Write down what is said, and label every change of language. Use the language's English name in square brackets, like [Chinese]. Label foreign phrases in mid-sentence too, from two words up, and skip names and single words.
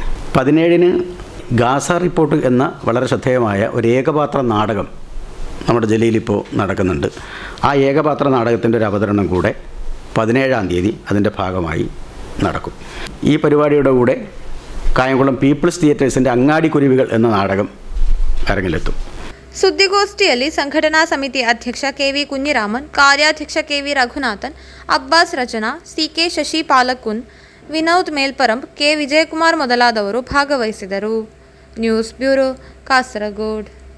[Malayalam] 17-ന് ഗാസ റിപ്പോർട്ട് എന്ന വളരെ ശ്രദ്ധേയമായ ഒരു ഏകപാത്ര നാടകം നമ്മുടെ ജില്ലയിലിപ്പോൾ നടക്കുന്നുണ്ട്. ആ ഏകപാത്ര നാടകത്തിൻ്റെ ഒരു അവതരണം കൂടെ 17-ാം തീയതി അതിൻ്റെ ഭാഗമായി നടക്കും. ഈ പരിപാടിയുടെ കൂടെ കായംകുളം പീപ്പിൾസ് തിയേറ്റേഴ്സിൻ്റെ അങ്ങാടിക്കുരുവികൾ എന്ന നാടകം അരങ്ങിലെത്തും. [Kannada] ಸುದ್ದಿಗೋಷ್ಠಿಯಲ್ಲಿ ಸಂಘಟನಾ ಸಮಿತಿ ಅಧ್ಯಕ್ಷ ಕೆವಿ ಕುഞ്ഞിರಾಮನ್, ಕಾರ್ಯಾಧ್ಯಕ್ಷ ಕೆವಿ ರಘುನಾಥನ್, ಅಬ್ಬಾಸ್ ರಚನಾ, ಸಿಕೆ ಶಶಿ ಪಾಲಕುನ್, ವಿನೋದ್ ಮೇಲ್ಪರಂಬ್, ಕೆ ವಿಜಯಕುಮಾರ್ ಮೊದಲಾದವರು ಭಾಗವಹಿಸಿದರು. [English] News Bureau, Kasaragod.